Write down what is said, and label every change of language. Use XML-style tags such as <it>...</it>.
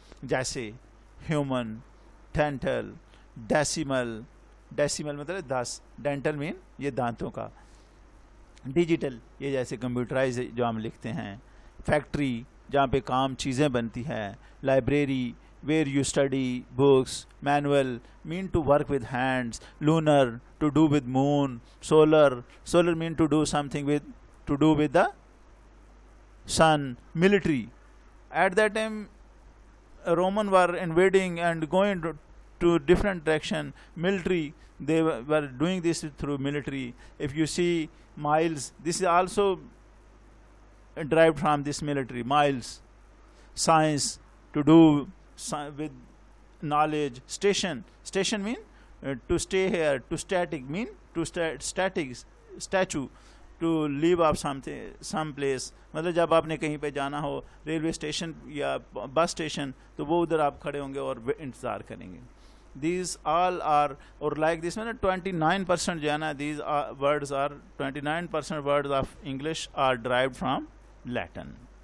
<en>जैसे human, dental, decimal मतलब 10, dental mean</en> <hi>ये दांतों का,</hi> <en>digital ये जैसे computerise जो हम लिखते हैं, फैक्ट्री</en> <hi>जहाँ पे काम चीज़ें बनती हैं,</hi> <en>Library where you study books, manual mean to work with hands, lunar to do with moon, solar mean to do something to do with the sun, military. At that time Roman were invading and going to different direction. Military, they were doing this through military. If you see miles, this is also derived from this military. Miles, science, to do with knowledge. Station mean to stay here. To static mean to statue. To leave off some place,</en> <hi>मतलब जब आपने कहीं पे जाना हो, railway station या bus station, तो वो उधर आप खड़े होंगे और इंतज़ार करेंगे.</hi> <en>these all are, और like this में 29%</en> <hi>जो है ना,</hi> <en>These words are 29% words of English are derived from Latin.</en>